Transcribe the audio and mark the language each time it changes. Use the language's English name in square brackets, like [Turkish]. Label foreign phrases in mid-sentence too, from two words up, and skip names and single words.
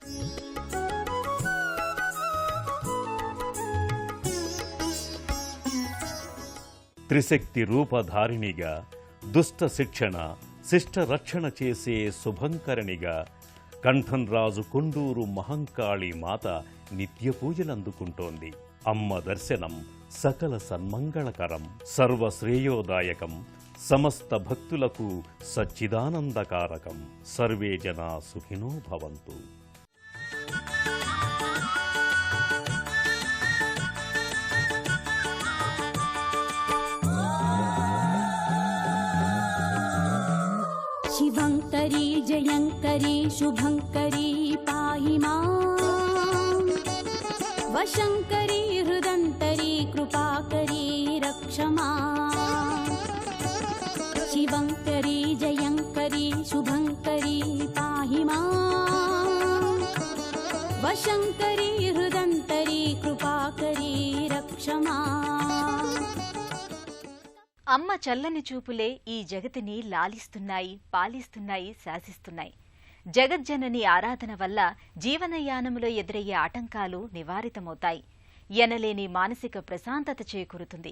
[Telugu] త్రిశక్తి రూపధారిణిగా, దుష్ట శిక్షణ, శిష్ట రక్షణ చేసే శుభంకరణిగా కంఠంరాజు కొండూరు మహంకాళి మాత నిత్య పూజలందుకుంటోంది. అమ్మ దర్శనం సకల సన్మంగళకరం, సర్వశ్రేయోదాయకం, సమస్త భక్తులకు సచ్చిదానందకారకం. [Sanskrit] సర్వే జనా సుఖినో భవంతు. शिवङ्करी जयङ्करी शुभङ्करी पाहि माम्, वशङ्करी हृदन्तरी कृपाकरी रक्ष माम्। शिवङ्करी जयङ्करी शुभङ्करी पाहि माम्, वशङ्करी हृदन्तरी कृपाकरी रक्ष माम्। [Telugu] అమ్మ చల్లని చూపులే ఈ జగతిని లాలిస్తున్నాయి, పాలిస్తున్నాయి, శాసిస్తున్నాయి. జగజ్జనని ఆరాధన వల్ల జీవనయానంలో ఎదురయ్యే ఆటంకాలు నివారితమవుతాయి. ఎనలేని మానసిక ప్రశాంతత చేకూరుతుంది.